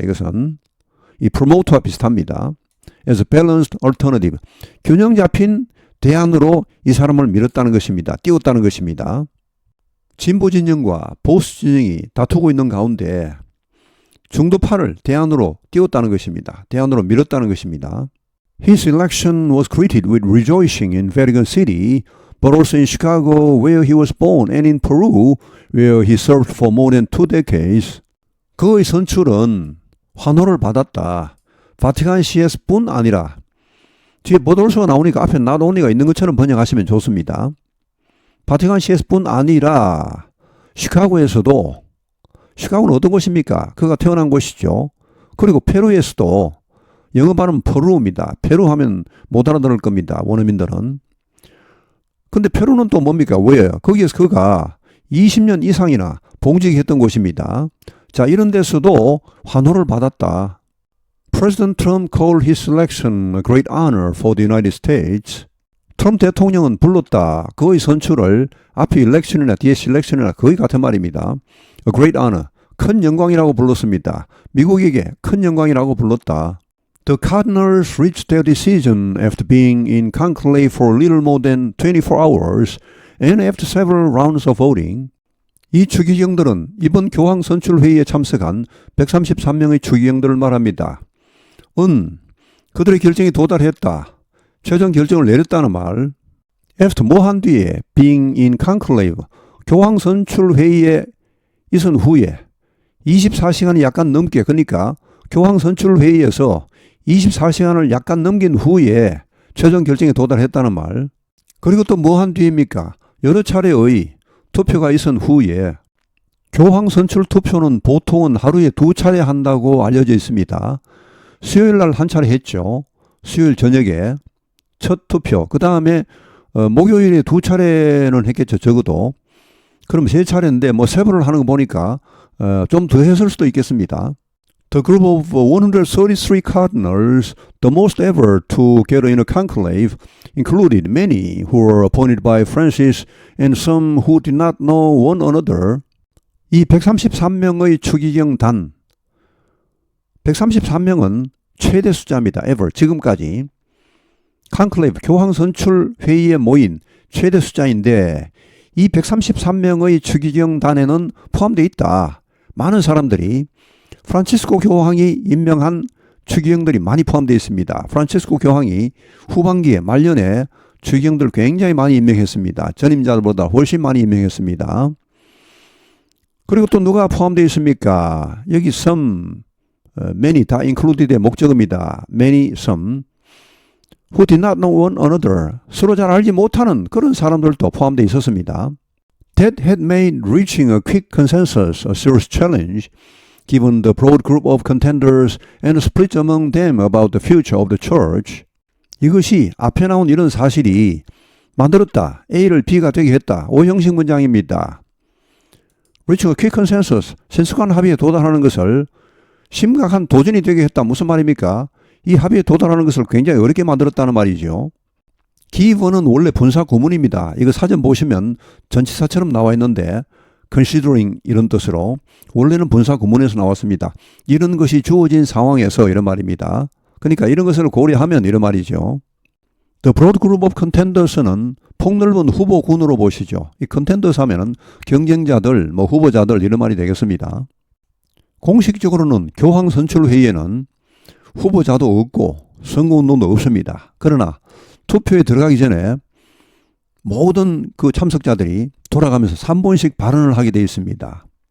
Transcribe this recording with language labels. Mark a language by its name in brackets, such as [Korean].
[Korean] 이것은 이 프로모터와 비슷합니다. [English] As a balanced alternative, [Korean] 균형 잡힌 대안으로 이 사람을 밀었다는 것입니다. 띄웠다는 것입니다. 진보 진영과 보수 진영이 다투고 있는 가운데 중도파를 대안으로 띄웠다는 것입니다. 대안으로 밀었다는 것입니다. [English] His election was greeted with rejoicing in Vatican City, but also in Chicago, where he was born, and in Peru, where he served for more than 2 decades. [Korean] 그의 선출은 환호를 받았다. 바티칸 CS뿐 아니라, 뒤에 보돌서가 나오니까 앞에 나도니가 있는 것처럼 번역하시면 좋습니다. 바티칸 CS뿐 아니라 시카고에서도, 시카고는 어떤 곳입니까? 그가 태어난 곳이죠. 그리고 페루에서도, 영어 발음은 페루입니다. 페루 하면 못 알아들을 겁니다. 원어민들은. 근데 페루는 또 뭡니까? 왜요? 거기에서 그가 20년 이상이나 봉직했던 곳입니다. 자, 이런 데서도 환호를 받았다. [English] President Trump called his election a great honor for the United States. [Korean] 트럼프 대통령은 불렀다. 그의 선출을 앞에 election이나 뒤에 selection이나 거의 같은 말입니다. [English] A great honor. [Korean] 큰 영광이라고 불렀습니다. 미국에게 큰 영광이라고 불렀다. [English] The cardinals reached their decision after being in conclave for a little more than 24 hours and after several rounds of voting. [Korean] 이 추기경들은 이번 교황 선출 회의에 참석한 133명의 추기경들을 말합니다. 그들의 결정이 도달했다. 최종 결정을 내렸다는 말. After 뭐 한 뒤에 [English] being in conclave, [Korean] 교황 선출 회의에 있은 후에 24시간이 약간 넘게, 그러니까 교황 선출 회의에서 24시간을 약간 넘긴 후에 최종 결정에 도달했다는 말. 그리고 또 뭐 한 뒤입니까? 여러 차례의 투표가 있은 후에 교황 선출 투표는 보통은 하루에 2차례 한다고 알려져 있습니다. 수요일 날 한 차례 했죠. 수요일 저녁에 첫 투표. 그 다음에 목요일에 2차례는 했겠죠. 적어도. 그럼 3차례인데 뭐 세분을 하는 거 보니까 좀 더 했을 수도 있겠습니다. [English] The group of 133 cardinals, the most ever to gather in a conclave, included many who were appointed by Francis and some who did not know one another. [Korean] 이 133명의 추기경 단, 133명은 최대 숫자입니다. ever, 지금까지. conclave, 교황 선출 회의에 모인 최대 숫자인데 이 133명의 추기경 단에는 포함되어 있다. 많은 사람들이 프란치스코 교황이 임명한 추기경들이 많이 포함되어 있습니다. 프란치스코 교황이 후반기에 말년에 추기경들 굉장히 많이 임명했습니다. 전임자들보다 훨씬 많이 임명했습니다. 그리고 또 누가 포함되어 있습니까? 여기 some, many 다 included의 목적어입니다. [English] many, some. Who did not know one another. [Korean] 서로 잘 알지 못하는 그런 사람들도 포함되어 있었습니다. [English] That had made reaching a quick consensus a serious challenge, given the broad group of contenders and split among them about the future of the church. [Korean] 이것이 앞에 나온 이런 사실이 만들었다. A를 B가 되게 했다. 오형식 문장입니다. [English] Reaching a quick consensus, [Korean] 신속한 합의에 도달하는 것을 심각한 도전이 되게 했다. 무슨 말입니까? 이 합의에 도달하는 것을 굉장히 어렵게 만들었다는 말이죠. given은 원래 분사 구문입니다. 이거 사전 보시면 전치사처럼 나와 있는데 considering 이런 뜻으로 원래는 분사 구문에서 나왔습니다. 이런 것이 주어진 상황에서 이런 말입니다. 그러니까 이런 것을 고려하면 이런 말이죠. [English] The broad group of contenders는 폭넓은 후보군으로 보시죠. [Korean] 이 contenders 하면은 경쟁자들, 뭐 후보자들 이런 말이 되겠습니다. 공식적으로는 교황 선출 회의에는 후보자도 없고 선거운동도 없습니다. 그러나 투표에 들어가기 전에 모든 그 참석자들이 돌아가면서 3번씩 발언을 하게 되어 있습니다.